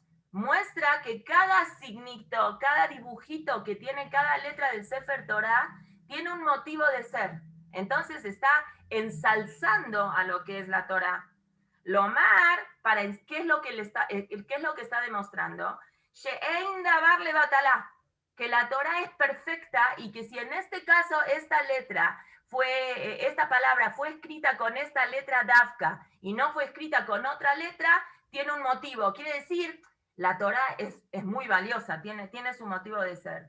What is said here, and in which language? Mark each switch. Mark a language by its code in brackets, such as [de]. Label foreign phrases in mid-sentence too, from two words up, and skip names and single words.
[es] Muestra que cada signito, cada dibujito que tiene cada letra del Sefer Torah tiene un motivo de ser. Entonces está ensalzando a lo que es la Torah. Lomar, ¿qué es lo que está demostrando? [he] שאין דבר לבטלה, [es] que la Torah es perfecta y que si en este caso esta palabra fue escrita con esta letra Dafka y no fue escrita con otra letra, tiene un motivo. Quiere decir, la Torah es muy valiosa, tiene su motivo de ser.